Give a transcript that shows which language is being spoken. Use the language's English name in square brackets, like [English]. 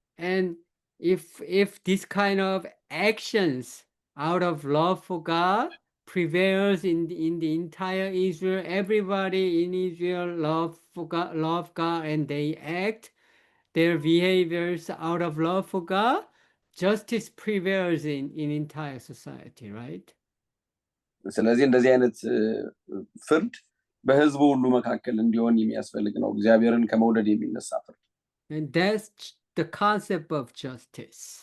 [English] And if this kind of actions out of love for God prevails in the entire Israel, everybody in Israel love God and they act their behaviors out of love for God, justice prevails in entire society, right? [Amharic] ስለዚህ እንደዚህ አይነት ፍርድ በህዝቡ ሁሉ መካከል እንዲሆን የሚያስፈልግ ነው። እግዚአብሔርን ከመውደድ የሚነሳ ፍርድ። [English] And that's the concept of justice.